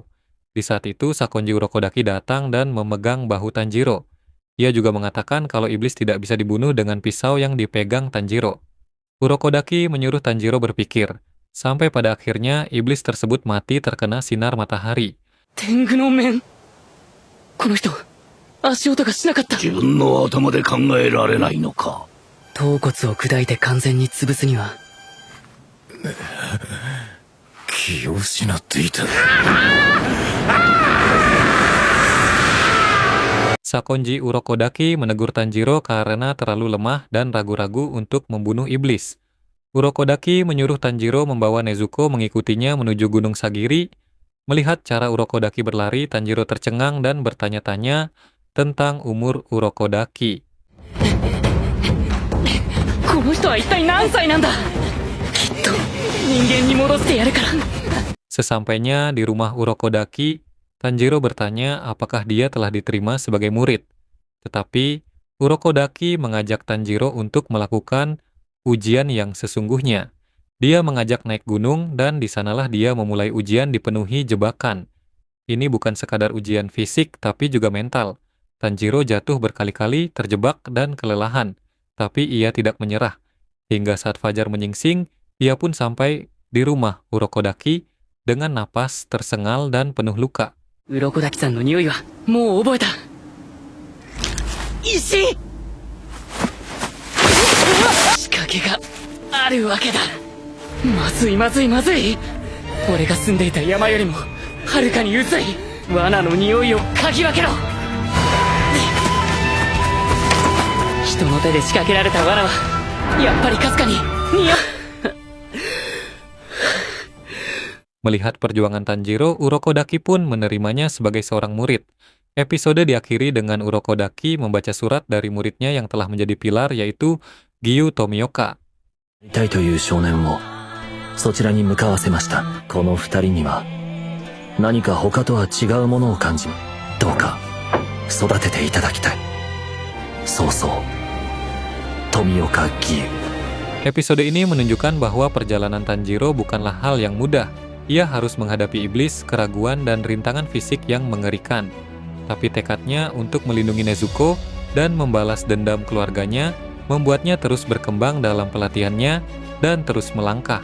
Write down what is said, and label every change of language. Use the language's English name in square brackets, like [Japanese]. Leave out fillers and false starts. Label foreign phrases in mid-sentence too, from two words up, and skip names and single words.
[Indonesian] Di saat itu, Sakonji Urokodaki datang dan memegang bahu Tanjiro. Ia juga mengatakan kalau iblis tidak bisa dibunuh dengan pisau yang dipegang Tanjiro. Urokodaki menyuruh Tanjiro berpikir, sampai pada akhirnya iblis tersebut mati terkena sinar matahari. [Japanese] 天狗の面. この人、足音がしなかった。自分の頭で考えられないのか。頭骨を砕いて完全に潰すには。気を失っていた。 [Indonesian] Sakonji Urokodaki menegur Tanjiro karena terlalu lemah dan ragu-ragu untuk membunuh iblis. Urokodaki menyuruh Tanjiro membawa Nezuko mengikutinya menuju Gunung Sagiri. Melihat cara Urokodaki berlari, Tanjiro tercengang dan bertanya-tanya tentang umur Urokodaki. [Japanese] この人は一体何歳なんだ。きっと人間に戻してやるから。 [Indonesian] Sesampainya di rumah Urokodaki, Tanjiro bertanya apakah dia telah diterima sebagai murid. Tetapi Urokodaki mengajak Tanjiro untuk melakukan ujian yang sesungguhnya. Dia mengajak naik gunung dan di sanalah dia memulai ujian dipenuhi jebakan. Ini bukan sekadar ujian fisik tapi juga mental. Tanjiro jatuh berkali-kali, terjebak dan kelelahan. Tapi ia tidak menyerah. Hingga saat fajar menyingsing, ia pun sampai di rumah Urokodaki dengan napas tersengal dan penuh luka. [Japanese] Urokodaki-sanの匂いはもう覚えた。石！仕掛けがあるわけだ。まずいまずいまずい。俺が住んでいた山よりもはるかに薄い罠の匂いを嗅ぎ分けろ。人の手で仕掛けられた罠はやっぱりかすかに匂う。 [Indonesian] Melihat perjuangan Tanjiro, Urokodaki pun menerimanya sebagai seorang murid. Episode diakhiri dengan Urokodaki membaca surat dari muridnya yang telah menjadi pilar, yaitu Giyu Tomioka. [Japanese] たいという少年をそちらに向かわせました。この二人には何か他とは違うものを感じ、どうか育てていただきたい。そうそう、富岡義勇。 [Indonesian] Episode ini menunjukkan bahwa perjalanan Tanjiro bukanlah hal yang mudah. Ia harus menghadapi iblis, keraguan, dan rintangan fisik yang mengerikan. Tapi tekadnya untuk melindungi Nezuko dan membalas dendam keluarganya membuatnya terus berkembang dalam pelatihannya dan terus melangkah.